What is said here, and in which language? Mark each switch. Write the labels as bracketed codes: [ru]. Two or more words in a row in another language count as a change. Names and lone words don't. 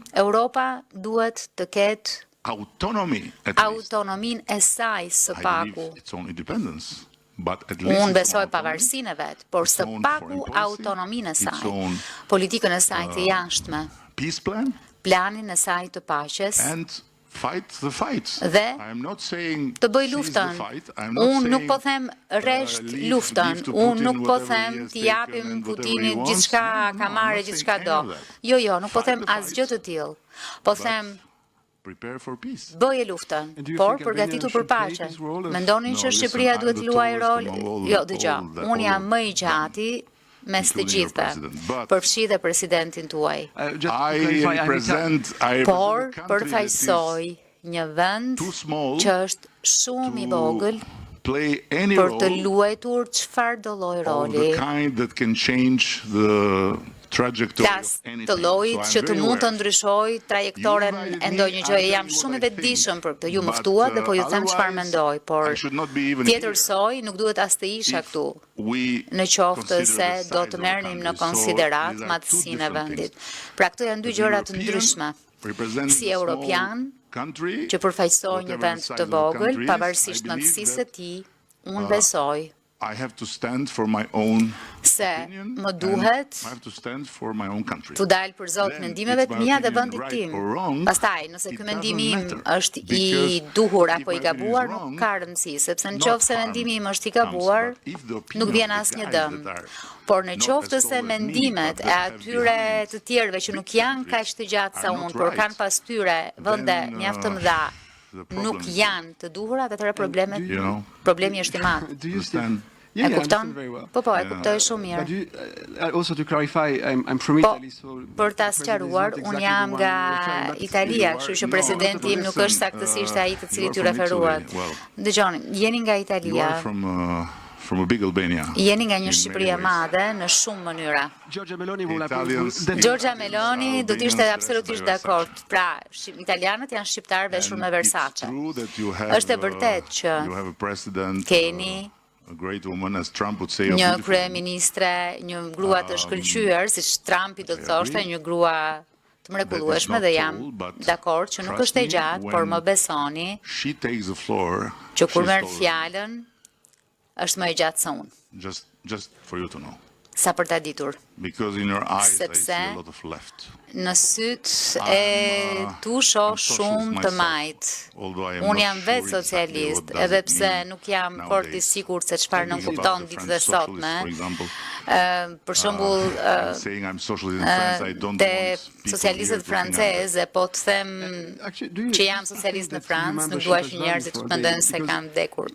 [sq] Europa duhet të ketë autonominë e saj së paku. Unë besoj pavarësinë e vet, por së paku autonominë e saj, politikën e saj të jashtme, planin e saj të paqes [en] fight the fights. [sq] Dhe [en] I'm not saying [sq] të bëj [en] cease the [sq] luftën. [en] fight. I'm not [sq] Unë nuk [en] saying, [sq] po them rresht luftën. [en] leave to [sq] Unë Putin nuk po [en] whatever he [sq] them [en] has [sq] t'i [en] taken [sq] japim [en] and whatever he [sq] Putinit [en] wants. [sq] gjithçka [en] No, [sq] ka [en] I'm [sq] marrë [en] not [sq] gjithçka [en] saying [sq] do. [en] any of that. [sq] Jo, nuk po [en] Fight [sq] them [en] the [sq] asgjë të [en] fights. [sq] tillë. Po them [en] Prepare for peace. [sq] bëje luftën, [en] And do you [sq] por [en] think Albania [sq] përgatitu për [en] should play [sq] paqe. [en] this role of- [sq] Mendonin [en] No, [sq] që [en] listen, [sq] Shqipëria [en] I'm [sq] duhet [en] the [sq] luajë [en] tallest [sq] rol? [en] among all- [sq] Jo, dëgjoj. [en] all [sq] Unë jam [en] of [sq] më i [en] them, [sq] gjati mes të [en] including your [sq] gjithëve, [en] president. But [sq] përfshi dhe presidentin tuaj. [en] Just to I clarify, represent [sq] Por [en] a country that [sq] përfaqësoj një vend [en] too small [sq] që është shumë i [en] is [sq] vogël [en] to play any [sq] për të [en] role [sq] luajtur çfarë do lloj [en] of [sq] roli. [en] the kind that can change the trajectory [sq] Plas [en] of anything. [sq] të llojit [en] So [sq] që [en] I'm [sq] të [en] very [sq] mund të [en] aware. [sq] ndryshoj trajektoren [en] You invited [sq] e [en] me, [sq] ndonjë [en] I [sq] gjëje. [en] tell [sq] Jam [en] you [sq] shumë i [en] what I [sq] vetëdijshëm [en] think. [sq] për këtë. Ju [en] But, [sq] mëftuat dhe po ju them çfarë [en] otherwise, [sq] mendoj, por [en] I should not be even here. [sq] tjetërsoj nuk duhet as të isha [en] If [sq] këtu. [en] we [sq] Në qoftë [en] consider [sq] se [en] the [sq] do [en] size [sq] të [en] of the [sq] merrnim në [en] country. So [sq] konsiderat [en] these are two [sq] madhësinë e [en] different [sq] vendit. [en] things. [sq] Pra këto janë dy [en] As [sq] gjëra të [en] European, [sq] ndryshme. [en] representing [sq] Si [en] a small [sq] europian, [en] country, [sq] që përfaqësoj një [en] whatever [sq] vend [en] the size [sq] të [en] of the [sq] vogël, [en] country is, [sq] pavarësisht [en] I believe [sq] madhësisë së [en] that [sq] tij, unë besoj [en] I have to stand for my own [sq] se [en] opinion [sq] më [en] and [sq] duhet [en] I have to stand for my own country. [sq] të dalë për zot [en] Then, [sq] mendimeve [en] it's [sq] të [en] my [sq] mia dhe [en] opinion [sq] vendit [en] right [sq] tim. [en] or wrong, [sq] Pastaj, nëse [en] it [sq] ky [en] doesn't [sq] mendim im [en] matter, [sq] është i [en] because [sq] duhur [en] if [sq] apo i [en] my opinion [sq] gabuar, [en] is [sq] nuk [en] wrong, [sq] ka rëndësi, sepse në [en] not [sq] qoftë se [en] harm [sq] mendimi im është i [en] comes, [sq] gabuar, [en] but if the opinion [sq] nuk vjen [en] of the [sq] asnjë [en] guys [sq] dëm. [en] that are [sq] Por në [en] not [sq] qoftë [en] as [sq] se [en] tall as me, [sq] mendimet [en] but [sq] e [en] that have [sq] atyre [en] behind [sq] të tjerëve që [en] big [sq] nuk janë [en] countries [sq] kaq të gjatë sa [en] are [sq] unë, [en] not [sq] por [en] right, [sq] kanë pas tyre vende [en] then, [sq] mjaft të mëdha, [en] the [sq] nuk [en] problem is [sq] janë të duhura, atëherë [en] do you know- [sq] problemi është i madh. [en] Do you still... understand? [sq] E [en] Yeah, I [sq] kupton? [en] understand very well. [sq] Po, e kuptoj shumë mirë. [en] But do you, also to clarify, I'm from [sq] Po, [en] Italy, so... [sq] për ta [en] the president is [sq] sqaruar, [en] not [sq] unë [en] exactly [sq] jam [en] the one [sq] nga [en] you're referring, but [sq] Italia, [en] You [sq] kështu [en] are- [sq] që [en] no, [sq] presidenti im nuk [en] listen, [sq] është saktësisht ai të [en] you [sq] cilit [en] are [sq] ju [en] from Italy, [sq] referuat. [en] well. [sq] Dëgjoni, jeni nga [en] You [sq] Italia, [en] are from a big Albania. [sq] jeni nga një [en] in [sq] Shqipëri [en] many [sq] e [en] ways. [sq] madhe në shumë mënyra. [en] Giorgia Meloni will Italians- [sq] Giorgia Meloni do të ishte [en] Albanians [sq] absolutisht [en] dressed by [sq] dakord. Pra, italianët janë shqiptar veshur [en] And [sq] me [en] it's Versace. true that you have, [sq] Është e vërtet që [en] you have a president, [sq] keni [en] a great woman, as Trump would say, a [sq] një [en] beautiful woman. [sq] kryeministre, një grua të shkëlqyer, siç Trumpi do të thoshte, një grua të mrekullueshme [en] not [sq] dhe jam [en] tall, but [sq] dakord që nuk [en] trust [sq] është e [en] me, [sq] gjatë, por [en] when [sq] më besoni [en] She takes the floor. [sq] që kur [en] she's [sq] merr [en] taller. [sq] fjalën është më e gjatë se unë. [en] Just for you to know. [sq] Sa për ta ditur. [en] Because in your eyes I see [sq] Sepse [en] a lot of left. [sq] në syt e tu shoh shumë të majt. Unë jam vetë socialist, edhe pse nuk jam fort i sigurt se çfarë nën kupton ditët e sotme. Për shembull, te socialistët franceze, po të them që jam socialist në Francë, nuk dua që njerëzit të mendojnë se kam vdekur.